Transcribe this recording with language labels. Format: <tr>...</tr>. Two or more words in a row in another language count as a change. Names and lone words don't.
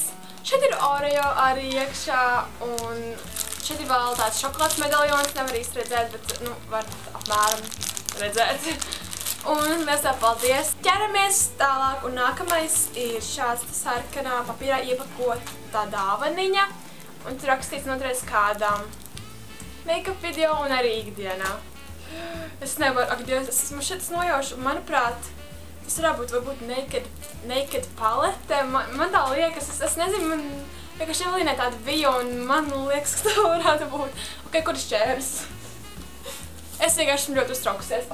<lv>Šeit ir Oreo arī iekšā, un šeit ir vēl tāds šokolādes medaļons, nevar īsti redzēt, bet, nu, var apmēram redzēt. Un liels tev paldies. Ķeramies tālāk, un nākamais ir šāds sarkanā papīrā iepakota dāvaniņa, un tur rakstīts noturēs kādam make-up video un arī ikdienā. Es nevaru, ak, Dievs, es esmu šeit nojaušu, manuprāt, tas varētu būt varbūt naked palete. Man tā liekas, es nezinu, man vienkārši Evelīnai tāda bija, un man liekas, ka tā varētu būt. Ok, kur ir šķērs? Es vienkārši esmu ļoti uztraukusies.</lv>